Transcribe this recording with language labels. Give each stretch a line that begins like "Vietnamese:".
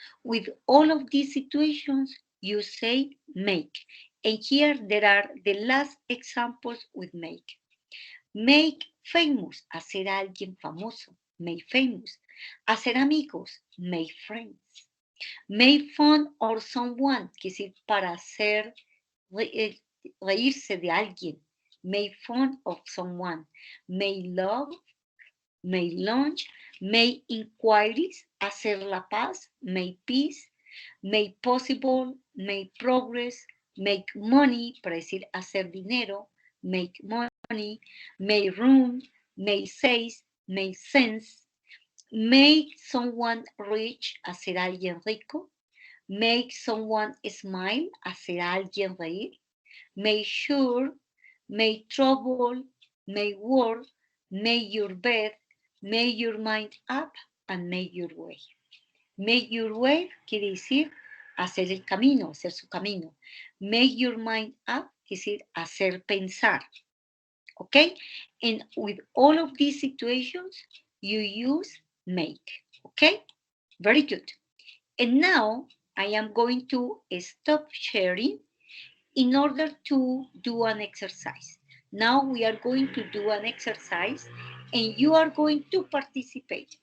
English: With all of these situations, you say make. And here there are the last examples with make. Make famous,
Spanish: hacer a alguien famoso,
English: make famous.
Spanish: Hacer amigos,
English: make friends. Make fun of someone,
Spanish: que es decir, para hacer reírse de alguien.
English: Make fun of someone. Make love, make lunch, make inquiries,
Spanish: hacer la paz,
English: make peace, make possible, make progress, make money,
Spanish: para decir hacer dinero,
English: make money, make room, make sense, make sense, Make someone rich,
Spanish: hacer a alguien rico.
English: Make someone smile,
Spanish: hacer a alguien reír.
English: Make sure, make trouble, make work, make your bed, make your mind up, and make your way. Make your way
Spanish: quiere decir hacer el camino, hacer su camino.
English: Make your mind up
Spanish: quiere decir hacer pensar.
English: Okay? And with all of these situations, you use make. Okay? Very good. And now I am going to stop sharing in order to do an exercise. Now we are going to do an exercise and you are going to participate.